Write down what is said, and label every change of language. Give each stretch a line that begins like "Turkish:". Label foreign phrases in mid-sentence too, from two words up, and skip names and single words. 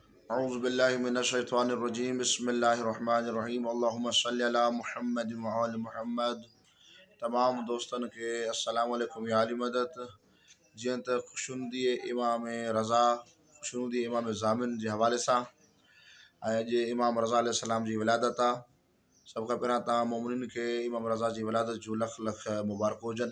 Arabic: أعوذ بالله من الشيطان الرجيم بسم الله الرحمن الرحيم اللهم صل على محمد و آل محمد.
Sindhi: तमाम दोस्तन के
Arabic: السلام عليكم
Sindhi: या अली मदद। जीअं त खुशनुदी इमाम रज़ा खुशनुदी इमाम ज़ामिन जे हवाले सां अॼु इमाम रज़ा अलैहिस्सलाम जी विलादत आहे। सभ खां पहिरियां तव्हां मोमिनिन खे इमाम रज़ा जी विलादत जूं लख लख मुबारक हुजनि।